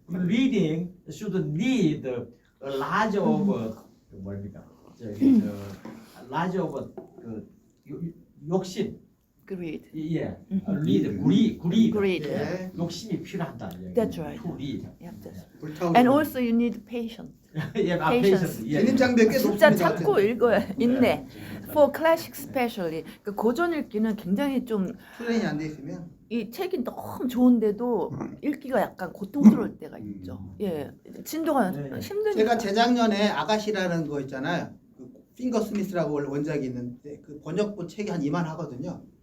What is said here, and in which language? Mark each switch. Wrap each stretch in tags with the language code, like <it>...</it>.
<en>reading should need a large of</en> <ko>뭡니까? 저기</ko> <en>large of</en> <ko>그 욕심.</ko> <en>Greed. 예. read greed. Greed.</en> <ko>예. 욕심이 필요하다.</ko> <en>That's right. To read. Yeah, that's.</en> <ko>불타오르는.</ko> <en>And also you need patience.</en> <ko>예,</ko> <en>Patience. patience. 예.</en> <ko>진입 장벽 꽤 진짜 높습니다. 참고 읽어야 인내.</ko> <en>For classic especially.</en> <ko>그 고전 읽기는 굉장히 좀 훈련이 안 돼 있으면 이 책이 너무 좋은데도 읽기가 약간 고통스러울 때가 있죠. 예, 진도가 네. 힘드니까. 제가 재작년에 아가시라는 거 있잖아요. 그 핑거 스미스라고 원래 원작이 있는데 그 번역본 책이 한 이만 하거든요.</ko>